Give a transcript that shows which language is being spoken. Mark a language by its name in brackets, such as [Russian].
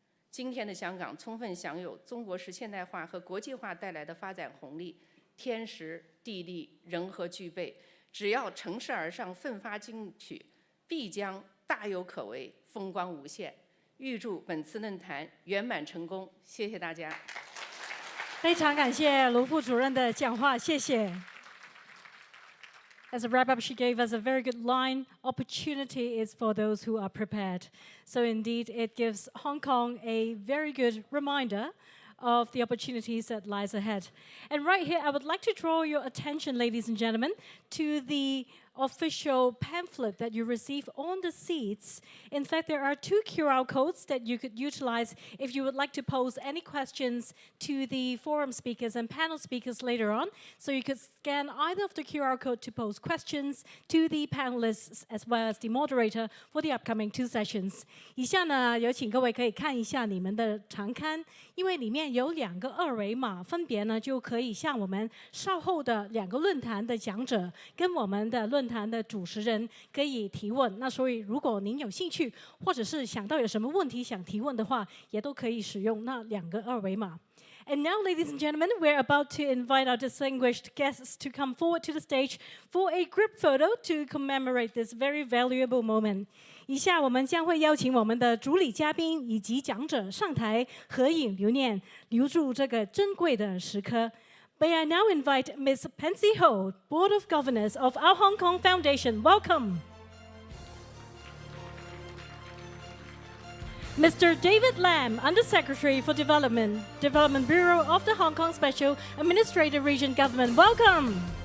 [Chinese] 今天的香港充分享有中国式现代化和国际化带来的发展红利，天时地利人和具备，只要乘势而上，奋发进取，必将大有可为，风光无限。预祝本次论坛圆满成功，谢谢大家。非常感谢卢副主任的讲话，谢谢。 [English] As a wrap-up, she gave us a very good line, opportunity is for those who are prepared. So indeed, it gives Hong Kong a very good reminder of the opportunities that lies ahead. And right here, I would like to draw your attention, ladies and gentlemen, to the official pamphlet that you receive on the seats. In fact, there are 2 QR codes that you could utilize if you would like to pose any questions to the forum speakers and panel speakers later on. So you could scan either of the QR code to pose questions to the panelists as well as the moderator for the upcoming 2 sessions. [Chinese] 以下呢，有请各位可以看一下你们的长刊，因为里面有2个2维码，分别呢就可以向我们稍后的2个论坛的讲者跟我们的论坛的主持人可以提问。那所以如果您有兴趣，或者是想到有什么问题想提问的话，也都可以使用那2个2维码。 [English] And now, ladies and gentlemen, we're about to invite our distinguished guests to come forward to the stage for a group photo to commemorate this very valuable moment. [Chinese] 以下我们将会邀请我们的主礼嘉宾以及讲者上台合影留念，留住这个珍贵的时刻。 [English] May I now invite Ms. Pansy Ho, Board of Governors of our Hong Kong Foundation. Welcome. Mr. David Lam, Undersecretary for Development, Development Bureau of the Hong Kong Special Administrative Region Government. Welcome.